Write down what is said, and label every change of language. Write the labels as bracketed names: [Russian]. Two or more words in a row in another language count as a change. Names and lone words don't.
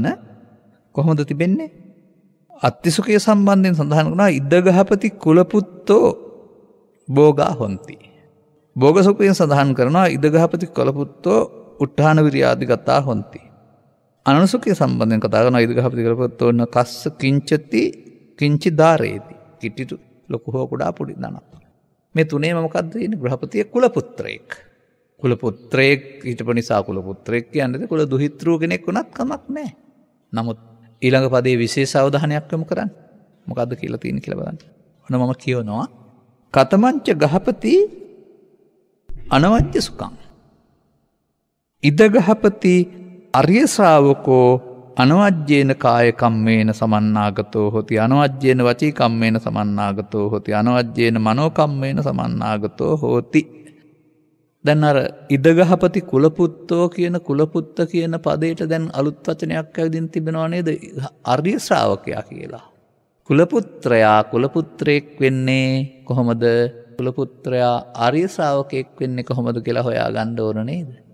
[Sinhala] කොහොමද තිබෙන්නේ? අත්තිසුඛය සම්බන්ධයෙන් සඳහන් කරනවා [Pali] ඉද්දගහපති කුලපුත්තෝ භෝගා හොಂತಿ. [Sinhala] භෝග සුඛයෙන් සඳහන් කරනවා [Pali] ඉද්දගහපති කුලපුත්තෝ උත්ථාන විරියාදිගතා හොಂತಿ. [Sinhala] අනනුසුඛය සම්බන්ධයෙන් කතා කරනවා [Pali] ඉද්දගහපති කුලපුත්තෝ න කස්ස කිංචති කිංචි දාරේති. [Sinhala] කිටිතු ලොකු හෝ කුඩා පොඩි දනක්. මේ තුනේම මොකද්ද තියෙන්නේ? ගෘහපතිය කුලපුත්‍රයෙක්. කුලපුත්‍රයෙක් හිටපු නිසා කුලපුත්‍රයෙක් කියන්නේ කුල දුහිතෘ කෙනෙක් වුණත් කමක් නැහැ. නමුත් ඊළඟ පදයේ විශේෂ අවධානයක් යොමු කරන්න. මොකද්ද කියලා තියෙන්නේ කියලා බලන්න. ඔන්න මම කියනවා [Pali] කතමංච ගහපති අනවජ්‍ය සුඛං. ඉද ගහපති අරිය ශ්‍රාවකෝ අනවජ්‍යේන කාය කම්මේන සමන්නාගතෝ හොති අනවජ්‍යේන වචී කම්මේන සමන්නාගතෝ හොති අනවජ්‍යේන මනෝ කම්මේන සමන්නාගතෝ හොති. [Sinhala] දැන් අර [Pali] ඉදගහපති කුලපුත්තෝ [Sinhala] කියන කුලපුත්ත කියන පදයට දැන් අලුත් වචනයක් ඇවිදින් තිබෙනවා නේද? ආර්ය ශ්‍රාවකයා කියලා. කුලපුත්‍රයා කුලපුත්‍රයෙක් වෙන්නේ කොහොමද? කුලපුත්‍රයා ආර්ය ශ්‍රාවකයෙක් වෙන්නේ කොහොමද කියලා හොයාගන්න ඕන නේද?